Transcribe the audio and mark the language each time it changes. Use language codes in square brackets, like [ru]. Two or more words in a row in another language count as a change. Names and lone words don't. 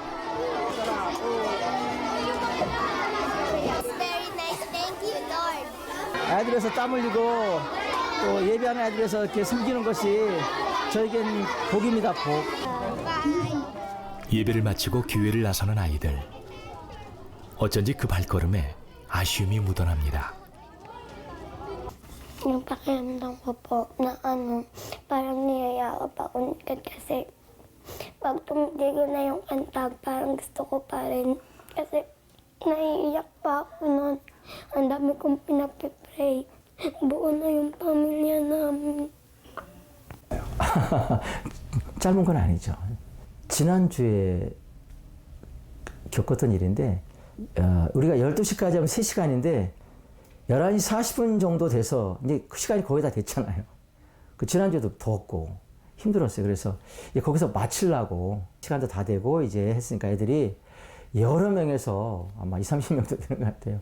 [ko] 아이들에서 땀 흘리고 또 예배하는 아이들에서 이렇게 섬기는 것이 저에겐 복입니다, 복. 예배를 마치고 교회를 나서는 아이들. 어쩐지 그 발걸음에 아쉬움이 묻어납니다. [tl] Yung pakiramdam ko po na parang niyayakap ako kasi pag tumigil na yung kanta, parang gusto ko pa rin. Kasi naiiyak pa ako noon. Ang dami kong pinapipray. Buo na yung pamilya namin. [ko] 짧은 건 아니죠. 지난주에 겪었던 일인데 우리가 12시까지 하면 3시간인데 11시 40분 정도 돼서 이제 그 시간이 거의 다 됐잖아요. 그 지난주에도 더웠고 힘들었어요. 그래서 거기서 마치려고 시간도 다 되고 이제 했으니까 애들이 여러 명에서 아마 20-30명도 되는 것 같아요.